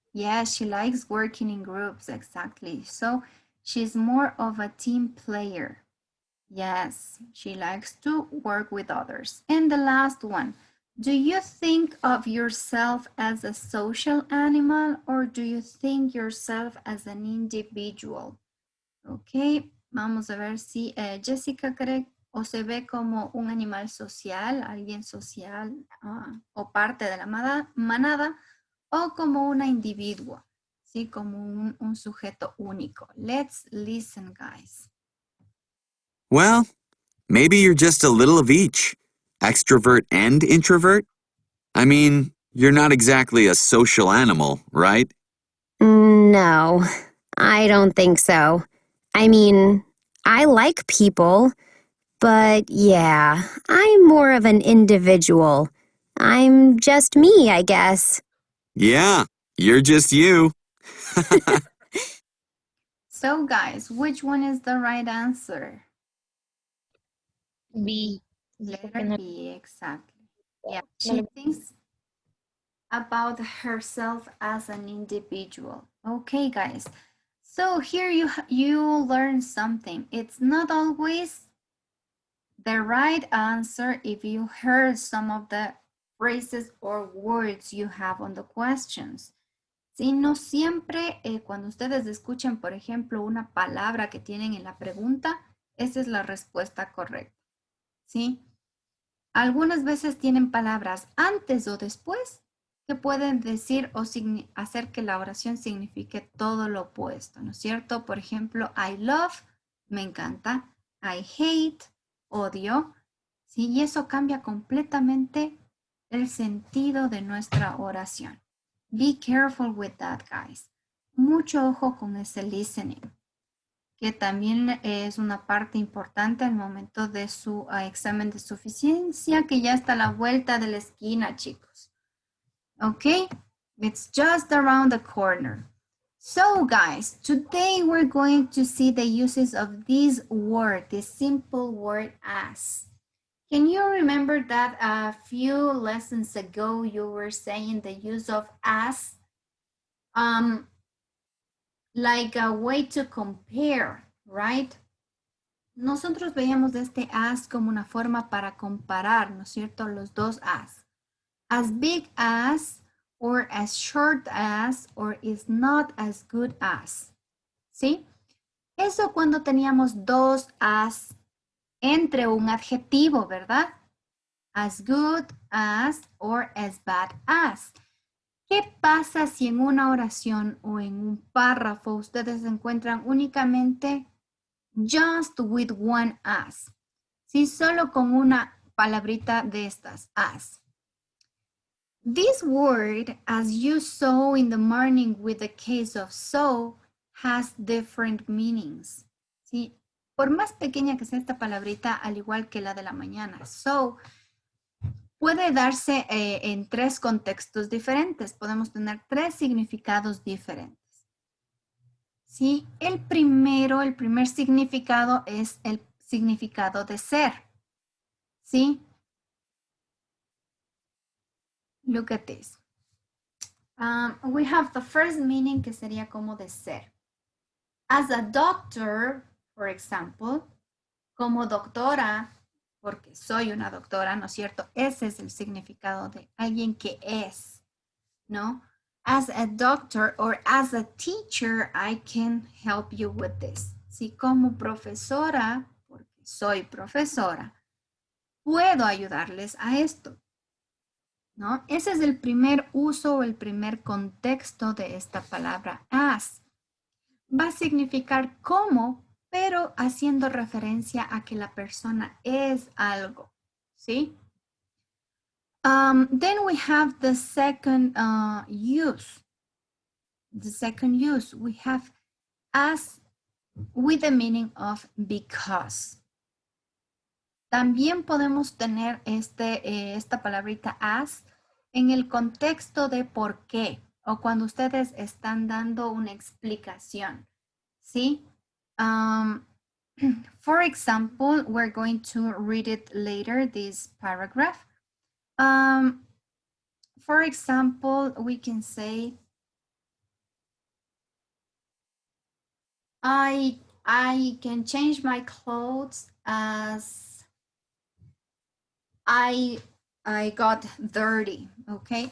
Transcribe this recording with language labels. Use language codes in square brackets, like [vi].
[en] Yes, she likes working in groups, exactly. So, she's more of a team player. Yes, she likes to work with others. And the last one, do you think of yourself as a social animal or do you think yourself as an individual? [es] Ok, vamos a ver si Jessica cree o se ve como un animal social, alguien social o parte de la manada o como una individua, ¿sí? Como un sujeto único. [en] Let's listen, guys. Well, maybe you're just a little of each. Extrovert and introvert? I mean, you're not exactly a social animal, right? No, I don't think so. I mean, I like people, but yeah, I'm more of an individual. I'm just me, I guess. Yeah, you're just you. So, guys, which one is the right answer? B. Letter B, exactly. Yeah, she thinks about herself as an individual. Okay, guys. So here you learn something. It's not always the right answer if you heard some of the phrases or words you have on the questions. [es] Si no siempre cuando ustedes escuchen, por ejemplo, una palabra que tienen en la pregunta, esa es la respuesta correcta. ¿Sí? Algunas veces tienen palabras antes o después que pueden decir o hacer que la oración signifique todo lo opuesto, ¿no es cierto? Por ejemplo, [en] I love, [es] me encanta, [en] I hate, [es] odio, ¿sí? Y eso cambia completamente el sentido de nuestra oración. [en] Be careful with that, guys. [es] Mucho ojo con ese listening, que también es una parte importante al momento de su examen de suficiencia, que ya está a la vuelta de la esquina, chicos. [en] Okay, it's just around the corner. So, guys, today we're going to see the uses of this word, this simple word as. Can you remember that a few lessons ago you were saying the use of as? Like a way to compare, right? [es] Nosotros veíamos este as como una forma para comparar, ¿no es cierto? Los dos [en] as big as, or as short as, or is not as good as, [es] ¿sí? Eso cuando teníamos dos as entre un adjetivo, ¿verdad? [en] As good as, or as bad as. [es] ¿Qué pasa si en una oración o en un párrafo ustedes encuentran únicamente [en] just with one as? [es] Sí, solo con una palabrita de estas, as. [en] This word, as you saw in the morning with the case of so, has different meanings. [es] ¿Sí? Por más pequeña que sea esta palabrita, al igual que la de la mañana, so, puede darse en tres contextos diferentes. Podemos tener tres significados diferentes. ¿Sí? El primer significado es el significado de ser. ¿Sí? [en] Look at this. We have the first meaning [es] que sería como de ser. [en] As a doctor, for example, [es] como doctora, porque soy una doctora, ¿no es cierto? Ese es el significado de alguien que es, ¿no? [en] As a doctor or as a teacher, I can help you with this. [es] Si como profesora, porque soy profesora, puedo ayudarles a esto, ¿no? Ese es el primer uso o el primer contexto de esta palabra as. Va a significar cómo, pero haciendo referencia a que la persona es algo, ¿sí? [en] Then we have the second use. The second use, we have as with the meaning of because. [es] También podemos tener esta palabrita as en el contexto de por qué o cuando ustedes están dando una explicación, ¿sí? [en] For example, we're going to read it later, this paragraph. For example, we can say, I can change my clothes as I got dirty, okay?